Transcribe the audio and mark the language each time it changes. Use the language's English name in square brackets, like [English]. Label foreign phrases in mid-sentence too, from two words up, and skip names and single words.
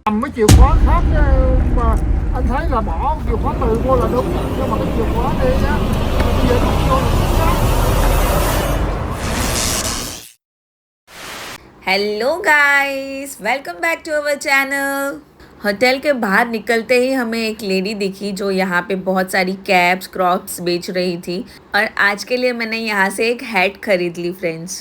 [Vietnamese] chìa khóa khác mà anh thấy là bỏ chìa khóa từ vô là đúng, nhưng mà cái chìa khóa đây á bây giờ đút vô là chính xác. [English] Hello guys, welcome back to our channel. [Hindi] होटल के बाहर निकलते ही हमें एक लेडी दिखी जो यहाँ पे बहुत सारी [English] caps crops [Hindi] बेच रही थी और आज के लिए मैंने यहाँ से एक हैट खरीद ली फ्रेंड्स।